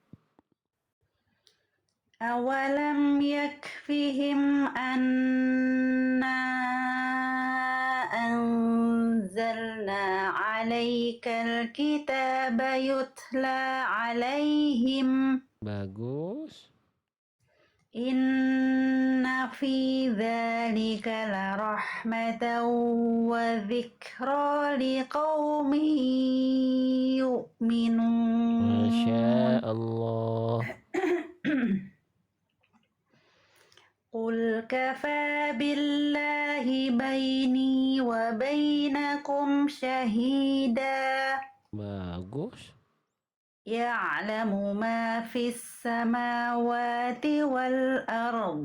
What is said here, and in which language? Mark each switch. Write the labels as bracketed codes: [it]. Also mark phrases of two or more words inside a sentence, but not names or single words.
[ar] أولم يكفهم أنا أنزلنا عليك الكتاب يتلى عليهم. [id] Bagus. [ar] إن في ذلك لرحمة وذكرى لقوم يؤمنون. ما شاء الله. قل كفى بالله بيني وبينكم شهيدا. [id] Bagus. [ar] يعلم ما في السماوات والأرض.